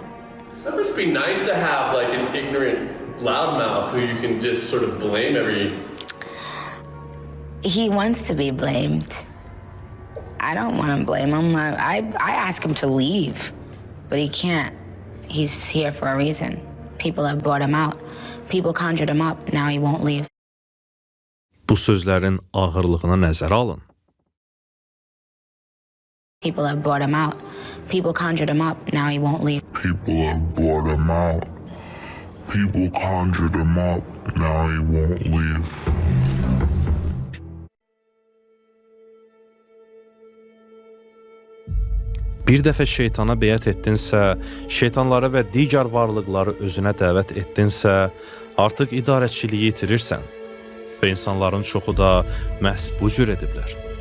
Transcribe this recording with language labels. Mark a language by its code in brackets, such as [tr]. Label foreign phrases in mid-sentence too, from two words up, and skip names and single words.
[en] That must be nice to have like an ignorant loudmouth who you can just sort of blame every... He wants to be blamed. I don't want to blame him. I ask him to leave, but he can't. He's here for a reason. People have brought him out. People conjured him up. Now he won't leave. [az] Bu sözlərin ağırlığına nəzərə alın. [en] People have brought him out. People conjured him up. Now he won't leave. People have brought him out. People conjured him up. Now he won't leave. [az] Bir dəfə şeytana beyət etdinsə, şeytanları və digər varlıqları özünə dəvət etdinsə, artıq idarəçiliyi itirirsən və insanların çoxu da məhz bu cür ediblər.